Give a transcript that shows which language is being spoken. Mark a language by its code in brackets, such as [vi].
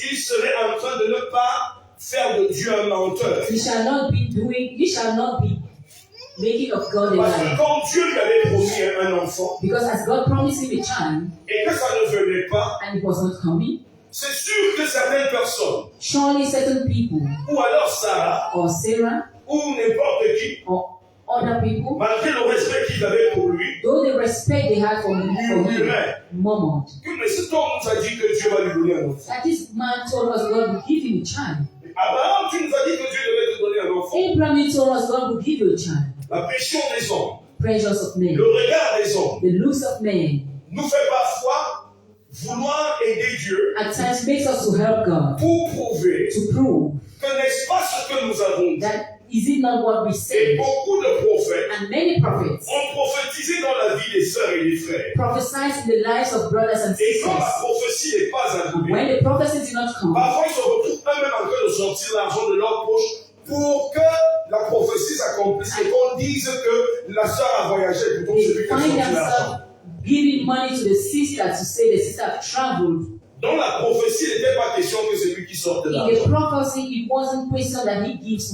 [fr] il serait en train de ne pas faire de Dieu un menteur. [en] he shall not be making of God a [fr] Parce que [en] liar. [fr] quand Dieu lui avait promis un enfant, [en] Because as God promised him a child, [fr] et que ça ne venait pas, [en] and it was not coming, [fr] c'est sûr que certaines personnes, [en] surely certain people, [fr] ou alors Sarah, [en] or Sarah, [fr] ou n'importe qui, [en] or other people, [fr] malgré le respect qu'ils avaient pour lui, [en] though the respect they had for him, [fr] murmuraient [en] murmured. [fr] que mais cet homme nous a dit que Dieu va lui donner un enfant. [en] That this man told us God would give him a child. [fr] Abraham, tu nous as dit que Dieu devait te donner un enfant. [en] Abraham, you told us God would give you a child. [fr] La pression des hommes, [en] Pressures of men, [fr] le regard des hommes, [en] the looks of men, [fr] nous fait parfois vouloir aider Dieu [en] at times makes us to help God, [fr] pour prouver [en] to prove [fr] que n'est-ce pas ce que nous avons dit. [en] that is it not what we [fr] Et [en] say? [fr] beaucoup de prophètes [en] And many prophets [fr] ont prophétisé dans la vie des sœurs et des frères. [en] prophesied in the lives of brothers and [fr] Et quand la [en] sisters. [fr] prophétie n'est pas arrivée, [en] When the prophecy did not come, [fr] parfois ils se retrouvent eux-mêmes en train de sortir l'argent de leur poche pour que la prophétie s'accomplisse et qu'on dise que la sœur a voyagé plutôt que [en] they [fr] celui qui a [en] find [fr] sorti l'argent. [en] themselves giving money to the sister to say the sister have traveled. [fr] Dans la prophétie, il n'était pas question que c'est lui qui sorte [en] In the [fr] l'argent. [en] prophecy, it wasn't question that he gives